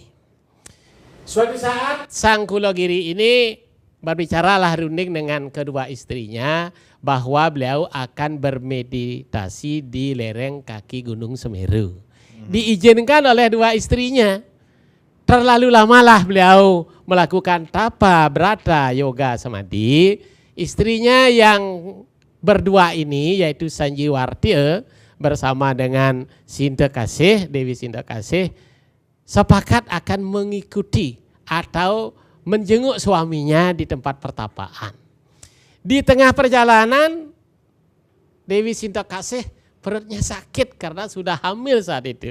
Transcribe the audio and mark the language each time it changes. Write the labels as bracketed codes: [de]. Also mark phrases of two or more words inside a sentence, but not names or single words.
[id] Suatu saat Sang Kulagiri ini berbicaralah runding dengan kedua istrinya bahwa beliau akan bermeditasi di lereng kaki Gunung Semeru. Diizinkan oleh 2 istrinya. Terlalu lamalah beliau melakukan tapa, brata, yoga, samadhi. Istrinya yang berdua ini yaitu Sanjiwartya bersama dengan Sinte Kasih, Dewi Sinte Kasih, sepakat akan mengikuti atau menjenguk suaminya di tempat pertapaan. Di tengah perjalanan, Dewi Sinte Kasih perutnya sakit karena sudah hamil saat itu.